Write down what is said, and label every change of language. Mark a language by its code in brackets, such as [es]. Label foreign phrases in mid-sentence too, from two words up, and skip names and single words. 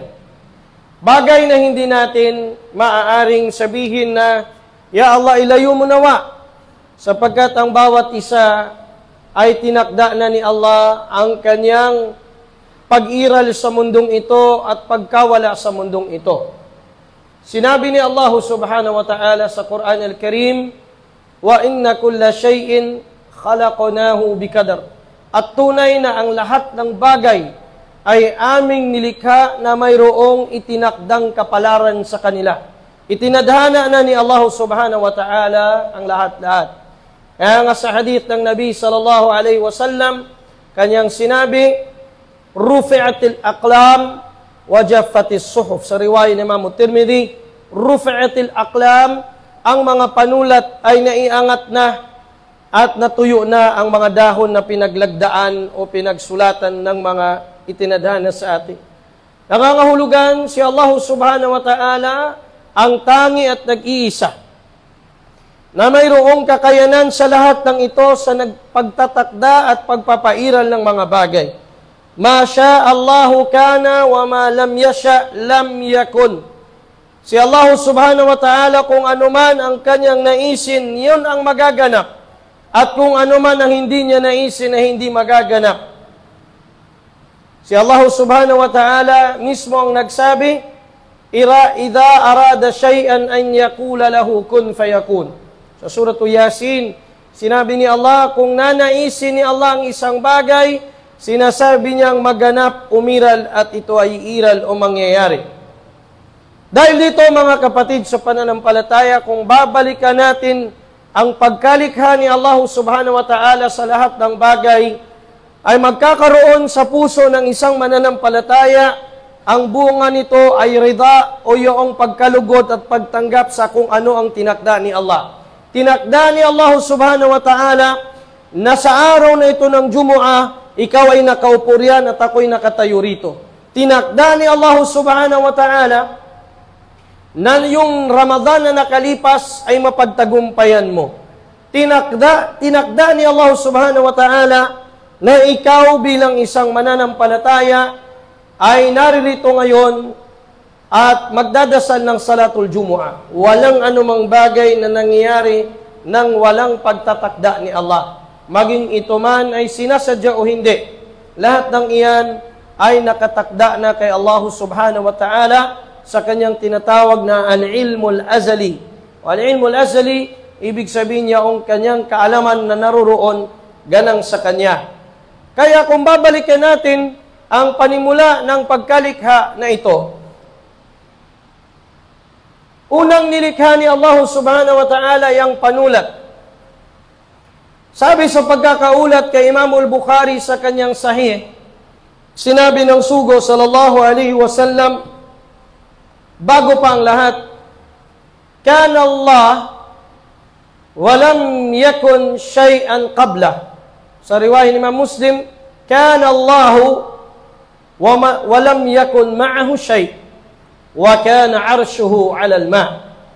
[tl] Bagay na hindi natin maaaring sabihin na, [ar] يا الله, [tl] ilayo mo nawa, sapagkat ang bawat isa ay tinakda na ni Allah ang kanyang pag-iral sa mundong ito at pagkawala sa mundong ito. Sinabi ni Allah [ar] سبحانه وتعالى [tl] sa Quran al-Karim, [ar] وإنا كل شيء خلقناه بقدر. [tl] at tunay na ang lahat ng bagay ay aming nilikha na mayroong itinakdang kapalaran sa kanila. Itinadhana na ni Allah [ar] سبحانه وتعالى [tl] ang lahat-lahat. Kaya nga sa hadith ng Nabi [ar] صلى الله عليه وسلم, [tl] kanyang sinabi, [ar] رفعت الأقلام وجفت الصحف. [tl] Sa riwaya ni Imam Tirmidhi, [ar] رفعت الأقلام, [tl] ang mga panulat ay naiangat na at natuyo na ang mga dahon na pinaglagdaan o pinagsulatan ng mga itinadhana sa atin. Nangangahulugan si Allah [ar] سبحانه وتعالى [tl] ang tangi at nag-iisa na mayroong kakayanan sa lahat ng ito sa nagpagtatakda at pagpapairal ng mga bagay. [ar] ما شاء الله كان وما لم يشأ لم يكن. [tl] Si Allah [ar] سبحانه وتعالى, [tl] kung anuman ang kanyang naisin, yun ang magaganap. At kung anuman ang hindi niya naisin na hindi magaganap. Si Allah [ar] سبحانه وتعالى [tl] mismo ang nagsabi, [ar] إذا أراد شيئا أن يقول له كن فيكون. [tl] Sa surah Yasin, sinabi ni Allah, kung nanaisin ni Allah ang isang bagay, sinasabi niyang maganap, umiral, at ito ay iiral o mangyayari. Dahil dito mga kapatid sa pananampalataya, kung babalikan natin ang pagkalikha ni Allah [ar] سبحانه وتعالى [tl] sa lahat ng bagay, ay magkakaroon sa puso ng isang mananampalataya, ang bunga nito ay rida o yung pagkalugod at pagtanggap sa kung ano ang tinakda ni Allah. Tinakda ni Allah [ar] سبحانه وتعالى [tl] na sa araw na ito ng Jumu'ah, ikaw ay nakaupo riyan at ako'y nakatayo rito. Tinakda ni Allah [ar] سبحانه وتعالى [tl] na yung Ramadan na nakalipas ay mapagtagumpayan mo. Tinakda ni Allah [ar] سبحانه وتعالى [tl] na ikaw bilang isang mananampalataya ay naririto ngayon at magdadasal ng [ar] صلاة الجمعة. [tl] Walang anumang bagay na nangyayari nang walang pagtatakda ni Allah. Maging ito man ay sinasadya o hindi, lahat ng iyan ay nakatakda na kay Allah [ar] سبحانه وتعالى [tl] sa kanyang tinatawag na [ar] العلم الأزلي. العلم الأزلي, [tl] ibig sabihin niya ang kanyang kaalaman na naroroon ganang sa kanya. Kaya kung babalikan natin ang panimula ng pagkalikha na ito, unang nilikha ni Allah [ar] سبحانه وتعالى [tl] yung panulat. Sabi sa pagkakaulat kay Imam al-Bukhari sa kanyang sahih, sinabi ng sugo [ar] صلى الله عليه وسلم, [tl] bago pa ang lahat, [ar] كان الله ولم يكن شيئا قبل. [tl] Sa riwayat ni Imam Muslim, [ar] كان الله ولم يكن معه شيء وكان عرشه على الماء'.